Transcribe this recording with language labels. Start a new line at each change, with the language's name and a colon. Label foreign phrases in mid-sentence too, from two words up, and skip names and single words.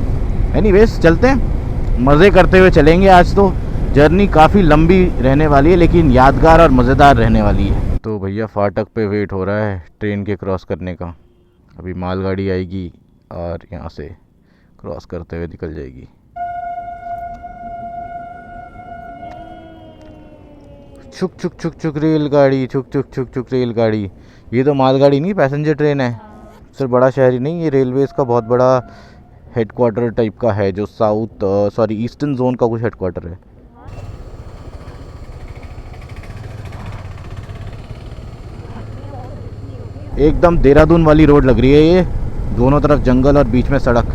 Hindi: एनीवेज चलते हैं, मज़े करते हुए चलेंगे। आज तो जर्नी काफ़ी लंबी रहने वाली है, लेकिन यादगार और मज़ेदार रहने वाली है। तो भैया फाटक पे वेट हो रहा है ट्रेन के क्रॉस करने का। अभी मालगाड़ी आएगी और यहाँ से क्रॉस करते हुए निकल जाएगी। छुक छुक छुक छुक रेलगाड़ी, छुक छुक छुक छुक रेलगाड़ी। ये तो मालगाड़ी नहीं,
English: passenger train
Hindi: है। सिर्फ बड़ा शहर ही नहीं, ये रेलवेज़ का बहुत बड़ा हेडक्वार्टर टाइप का है, जो
English: eastern zone
Hindi: का कुछ हेडक्वार्टर है। एकदम देहरादून वाली रोड लग रही है ये, दोनों तरफ जंगल और बीच में सड़क।